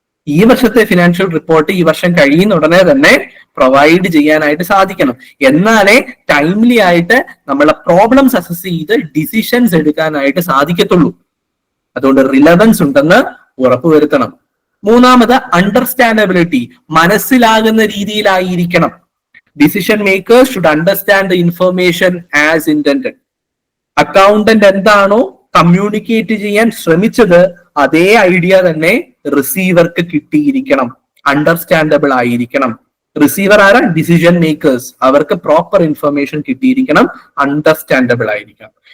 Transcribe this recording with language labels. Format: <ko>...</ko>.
<ml>ഈ വർഷത്തെ financial report ഈ വർഷം കഴിയുന്ന ഉടനെ തന്നെ പ്രൊവൈഡ് ചെയ്യാനായിട്ട് സാധിക്കണം. എന്നാലേ ടൈംലി ആയിട്ട് നമ്മളെ പ്രോബ്ലംസ് അസസ് ചെയ്ത് ഡിസിഷൻസ് എടുക്കാനായിട്ട് സാധിക്കത്തുള്ളൂ. അതുകൊണ്ട് റിലവൻസ് ഉണ്ടെന്ന് ഉറപ്പുവരുത്തണം. മൂന്നാമത് അണ്ടർസ്റ്റാൻഡബിലിറ്റി. മനസ്സിലാകുന്ന രീതിയിലായിരിക്കണം.</ml> <en>Decision makers should understand the information as intended.</en> <ml>Accountant എന്താണോ കമ്മ്യൂണിക്കേറ്റ് ചെയ്യാൻ ശ്രമിച്ചത് അതേ ഐഡിയ തന്നെ റിസീവർക്ക് കിട്ടിയിരിക്കണം. അണ്ടർസ്റ്റാൻഡബിൾ ആയിരിക്കണം. റിസീവർ ആരാ? Decision makers. അവർക്ക് പ്രോപ്പർ ഇൻഫർമേഷൻ കിട്ടിയിരിക്കണം, അണ്ടർസ്റ്റാൻഡബിൾ ആയിരിക്കണം.</ml>